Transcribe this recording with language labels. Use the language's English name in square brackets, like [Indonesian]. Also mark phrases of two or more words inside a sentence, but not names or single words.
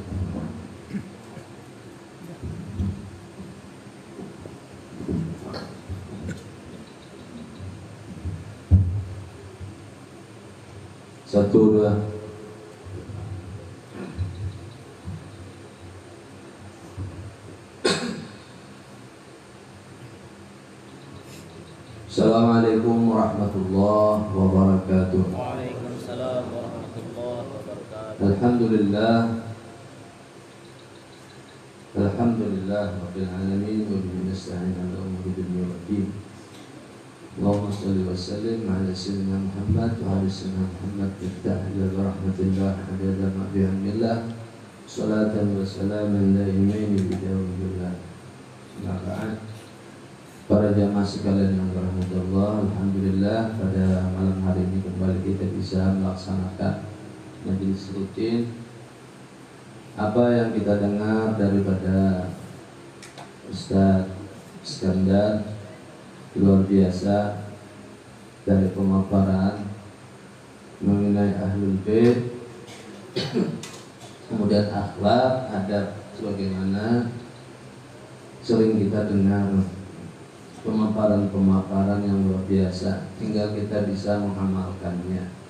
[Indonesian] Satu, dua. [Arabic] السلام عليكم ورحمة الله وبركاته. وعليكم السلام ورحمة الله وبركاته. Alhamdulillah. الحمد لله رب العالمين وبه نستعين على أمور الدنيا والدين. اللهم صل وسلم على سيدنا محمد وعلى سيدنا محمد مفتاح إلى رحمة الله عدد ما بحمد الله صلاة وسلاما دائمين بدوام الله. أما بعد. [Indonesian] Para jamaah sekalian yang dirahmati Allah, alhamdulillah pada malam hari ini kembali kita bisa melaksanakan majelis rutin. Apa yang kita dengar daripada Ustaz Iskandar luar biasa dari pemaparan mengenai Ahlul Bait, kemudian akhlak, adab, sebagaimana sering kita dengar pemaparan-pemaparan yang luar biasa, tinggal kita bisa mengamalkannya.